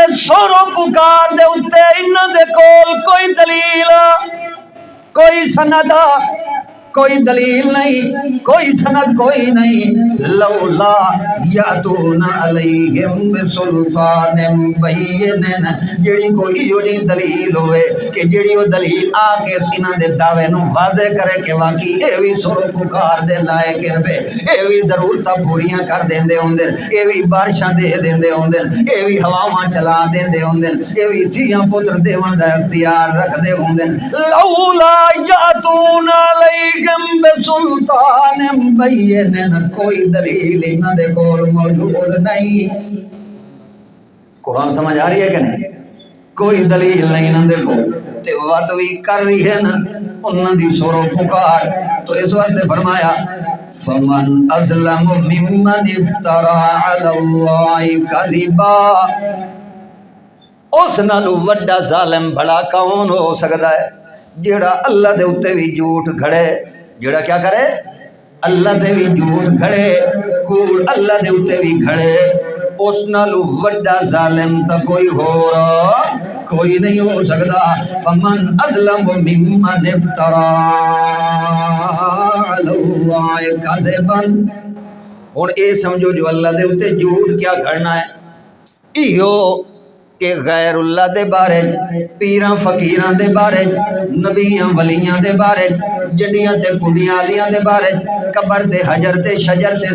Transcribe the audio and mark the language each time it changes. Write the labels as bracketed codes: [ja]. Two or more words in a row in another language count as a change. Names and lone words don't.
[pa] سورو پکار دے اتے انہاں دے کول کوئی دلیل کوئی سند کوئی دلیل نہیں، کوئی سند کوئی نہیں، [ar] لولا یاتون علیہم بسلطان [pa] بین، جڑی کوئی جڑی دلیل ہوئے کہ جڑی وہ دلیل آ کے انہاں دے دعوے نو واضح کرے کہ واقعی اے وی سر پکار دے لائق رہے، اے وی ضرورتاں پوریاں کر دیندے ہوندے، اے وی بارشاں دے دیندے ہوندے، اے وی ہواواں چلا دیندے ہوندے، اے وی دھیاں پتر دیون دا اختیار رکھدے ہوندے، [ar] لولا یاتون علیہم بسلطان بین، [pa] کوئی دلیل انہاں دے کول موجود نہیں۔ قرآن سمجھ آ رہی ہے کہ نہیں؟ کوئی دلیل نہیں انہاں دے کول، تے وات وی کر رہی ہے نا انہاں دی سورو پکار، تو اس واسطے فرمایا [ar] فمن اظلم ممن افترى علی اللہ کذبا، [pa] اس نالو وڈا ظالم بھلا کون ہو سکتا ہے جیڑا اللہ دے اتے بھی جھوٹ گھڑے، جیڑا کیا کرے اللہ دے بھی جھوٹ گھڑے، کوڑ اللہ دے اتے بھی گھڑے، اس نالو وڈا ظالم تا کوئی ہو رہا کوئی نہیں ہو سکتا۔ [ar] فمن اظلم ممن افترى علی اللہ کذبا، [pa] ہن اے سمجھو جو اللہ دے اتے جھوٹ کیا گھڑنا ہے، ایہو کہ غیر اللہ دے بارے، پیراں فقیراں دے بارے، نبیاں ولیاں دے بارے، جنڈیاں تے کنڈیاں آلیاں دے بارے، قبر تے حجر تے شجر تے